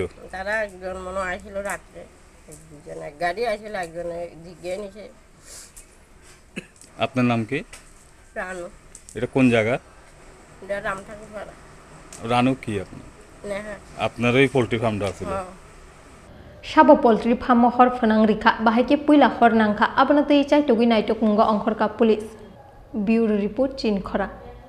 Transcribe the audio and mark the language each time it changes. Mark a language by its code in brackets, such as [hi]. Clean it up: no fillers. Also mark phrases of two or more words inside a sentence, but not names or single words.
[bn] তারা একজন মনে আইছিল রাতে দুজন এক গাড়ি আইছিল একজন জিগে নিছে আপনার নাম কি রানু এটা কোন জায়গা এটা রামঠাকুর পাড়া রানু কি আপনি নেহা আপনার এই পোল্ট্রি ফার্মটা আছে [trp] Sabo [en] Poultry Farm [trp] Hor Phonang Rikha Bahike Puila Hor Nangkha Abonatei Chai Togi Naito Kungo Angkhorka Police [en] Bureau Report [trp] CHINI